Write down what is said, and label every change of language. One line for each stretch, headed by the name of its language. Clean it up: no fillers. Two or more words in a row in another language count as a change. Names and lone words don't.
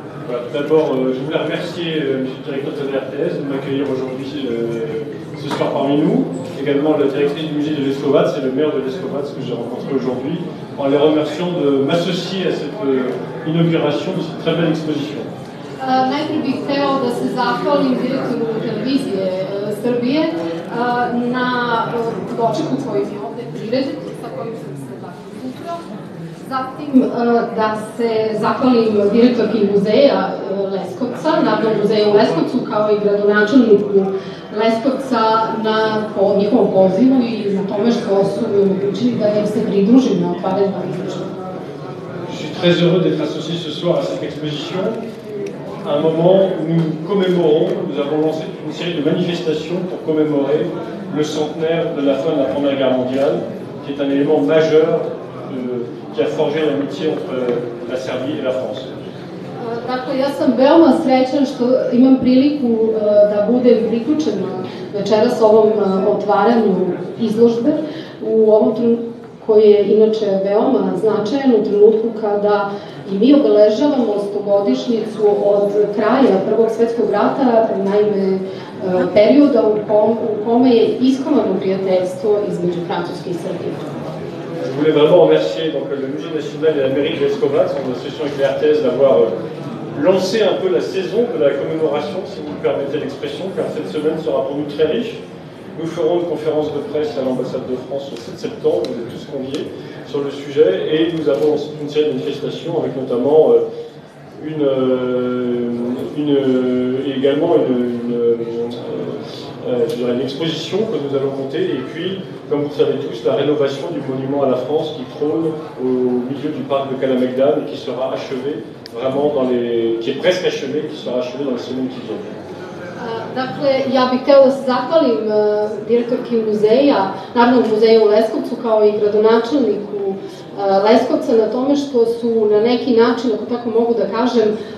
French: Voilà, tout d'abord, je voulais remercier Monsieur le directeur de la RTS de m'accueillir aujourd'hui ce soir parmi nous. Également la directrice du musée de Leskovac et le maire de Leskovac que j'ai rencontré aujourd'hui, en les remerciant de m'associer à cette inauguration de cette très belle exposition.
Serbian: Najprije bih hteo da se zahvalim direktoru televizije Srbije na dočeku koji mi ovde priređen, sa kojim sam se susreo. Zatim da se zahvalim direktorki muzeja Leskovca, Narodnog muzeja u Leskovcu, kao i gradonačelniku Leskovca po njihovom pozivu i na tome što su mi omogućili da im se pridružim na otvaranju ovih izložbi.
French: Je suis très heureux d'être associé ce soir à cette exposition. À un moment où nous commémorons, nous avons lancé une série de manifestations pour commémorer le centenaire de la fin de la Première Guerre mondiale, qui est un élément majeur qui a forgé l'amitié entre la Serbie et la France.
Serbian: Dakle, ja sam veoma srećan što imam priliku da budem priključena večeras ovom otvaranju izložbe u ovom trenutku koji je inače veoma značajan u trenutku kada i mi obeležavamo 100-godišnjicu od kraja Prvog svetskog rata, naime perioda u kome je iskovano prijateljstvo između Francuske i Srbije.
French: Je voulais vraiment remercier donc, le Musée national et la mairie de Leskovac, en association avec la RTS, d'avoir lancé un peu la saison de la commémoration, si vous me permettez l'expression, car cette semaine sera pour nous très riche. Nous ferons une conférence de presse à l'ambassade de France le 7 septembre, vous êtes tous conviés sur le sujet, et nous avons une série de manifestations avec notamment également une exposition que nous allons monter, et puis, comme vous le savez tous, la rénovation du monument à la France qui trône au milieu du parc de Kalamegdan et qui sera achevé vraiment qui est presque achevé, qui sera achevé dans les semaines qui viennent.
Serbian: Dakle, ja bih htela da se zahvalim direktorki muzeja, Narodnog muzeja u Leskovcu, kao i gradonačelniku Leskovca na tome što su na neki način, ako tako mogu da kažem,